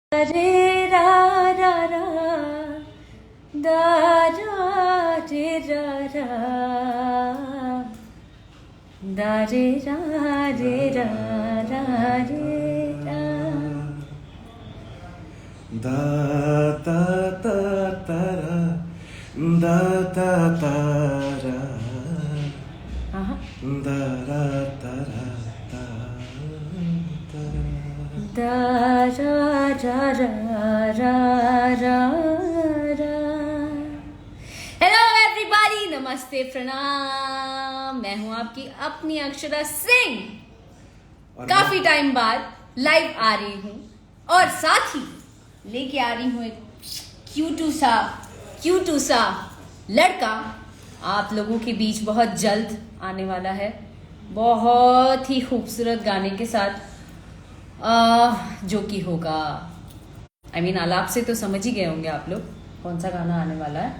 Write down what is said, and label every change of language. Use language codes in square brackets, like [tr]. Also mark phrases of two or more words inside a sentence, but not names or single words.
[en] रे रा रा रा दा रा रे रा रा दा रे रा रे रा रा रे रा दा ता ता ता रा दा ता ता रा दा रा ता रा ता ता दा रा रा रा रा रा रा। Hello everybody, [hi] नमस्ते, प्रणाम। मैं हूं आपकी अपनी अक्षरा सिंह। काफी टाइम बाद लाइव आ रही हूं और साथ ही लेके आ रही हूं एक क्यूटू सा लड़का आप लोगों के बीच बहुत जल्द आने वाला है, बहुत ही खूबसूरत गाने के साथ, जो कि होगा आलाप से तो समझ ही गए होंगे आप लोग कौन सा गाना आने वाला है।